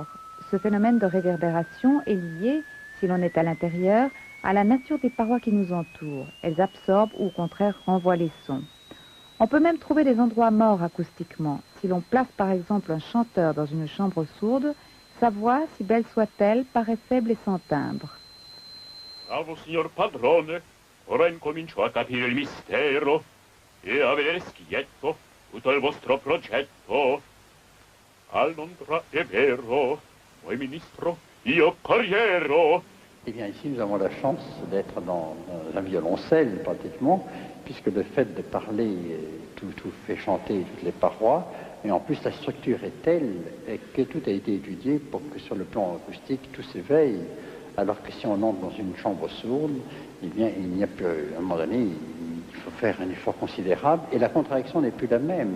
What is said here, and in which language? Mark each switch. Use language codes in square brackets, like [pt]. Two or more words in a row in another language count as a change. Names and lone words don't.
[fr] Ce phénomène de réverbération est lié, si l'on est à l'intérieur, à la nature des parois qui nous entourent. Elles absorbent ou au contraire renvoient les sons. On peut même trouver des endroits morts acoustiquement. Si l'on place par exemple un chanteur dans une chambre sourde, sa voix, si belle soit-elle, paraît faible et sans timbre. [it] Bravo, signor padrone. Ora incomincio a capire il mistero e a vedere schietto tutto il vostro progetto. A Londra è vero, voi ministro, io corriero. [fr] Eh bien, ici, nous avons la chance d'être dans un violoncelle, pratiquement, puisque le fait de parler, tout fait chanter toutes les parois, et en plus, la structure est telle que tout a été étudié pour que, sur le plan acoustique, tout s'éveille, alors que si on entre dans une chambre sourde, eh bien, il n'y a plus, à un moment donné, il faut faire un effort considérable, et la contraction n'est plus la même.